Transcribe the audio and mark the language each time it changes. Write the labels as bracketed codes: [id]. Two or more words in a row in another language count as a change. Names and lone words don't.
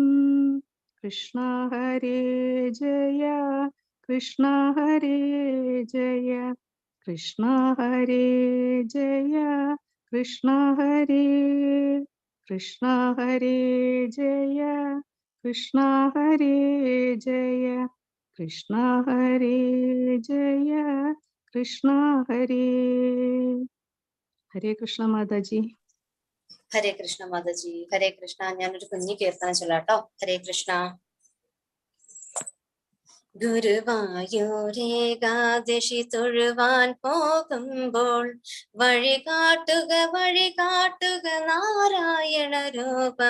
[sa] കൃഷ്ണ ഹരേ ജയ കൃഷ്ണ ഹരേ ജയ കൃഷ്ണ ഹരേ ജയ കൃഷ്ണ ഹരേ കൃഷ്ണ ഹരേ ജയ कृष्ण हरे जय कृष्ण हरे जय कृष्ण हरे हरे कृष्ण माताजी. ഹരേ കൃഷ്ണ [ml] മാതാജി. [sa] ഹരേ കൃഷ്ണ. [ml] ഞാനൊരു കുഞ്ഞു കീർത്തനം ചൊല്ലാട്ടോ. [sa] ഹരേ കൃഷ്ണ. [ml] ഗുരുവായൂരേകാദശി തൊഴുവാൻ പോകുമ്പോൾ വഴികാട്ടുക വഴികാട്ടുക നാരായണ രൂപം.